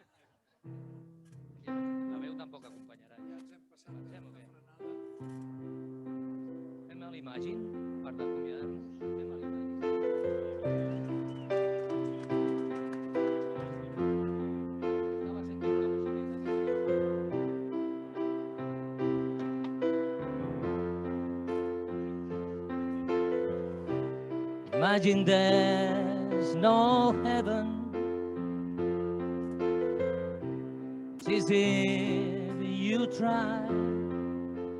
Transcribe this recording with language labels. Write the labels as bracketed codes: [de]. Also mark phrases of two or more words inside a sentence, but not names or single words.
[ca] La veu tampoc acompanyarà. Ja ens hem passat. Fem o què? Fem l'imagine per d'acomiadar-nos. Fem l'imagine. Estava sentint una musiqueta. [en] Imagine there's no heaven. It's if you try.